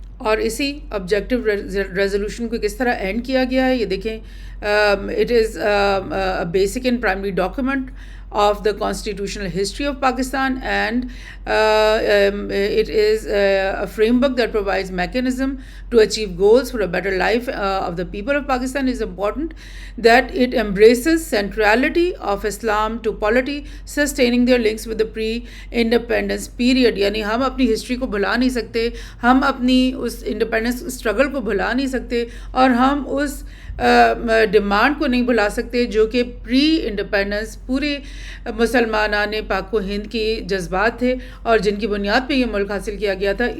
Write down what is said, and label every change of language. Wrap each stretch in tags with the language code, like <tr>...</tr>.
<ur>اور اسی objective resolution کو کس طرح اینڈ کیا گیا ہے یہ دیکھیں.</ur> <en>It is basic and primary document of the constitutional history of Pakistan, and it is a framework that provides mechanism to achieve goals for a better life of the people of Pakistan. It is important that it embraces centrality of Islam to polity, sustaining their links with the pre-independence period.</en> <ur>یعنی ہم اپنی history کو بھلا نہیں سکتے, ہم اپنی اس independence struggle کو بھلا نہیں سکتے, اور ہم اس ڈیمانڈ کو نہیں بھلا سکتے جو کہ پری انڈیپینڈنس پورے مسلمانان پاک و ہند کی جذبات تھے اور جن کی بنیاد پہ یہ ملک حاصل کیا گیا تھا.</ur>